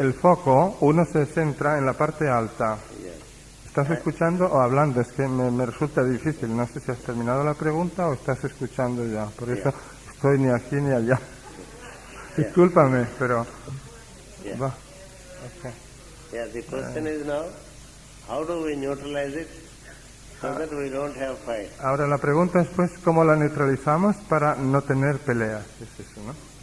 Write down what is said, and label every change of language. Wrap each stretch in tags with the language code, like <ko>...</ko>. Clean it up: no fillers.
<es>el foco, uno se centra en la parte alta,</es> <en>yes.</en> <es>¿Estás escuchando o hablando? Es que me resulta difícil. No sé si has terminado la pregunta o estás escuchando ya. Por eso estoy ni aquí ni allá. Discúlpame, pero...</es> <en>Yeah.</en> <es>Va. Okay.</es> <en>Yeah, the question is now, how do we neutralize it so that we don't have fight?</en> <es>Ahora la pregunta es pues cómo la neutralizamos para no tener peleas. Es eso, ¿no?</es>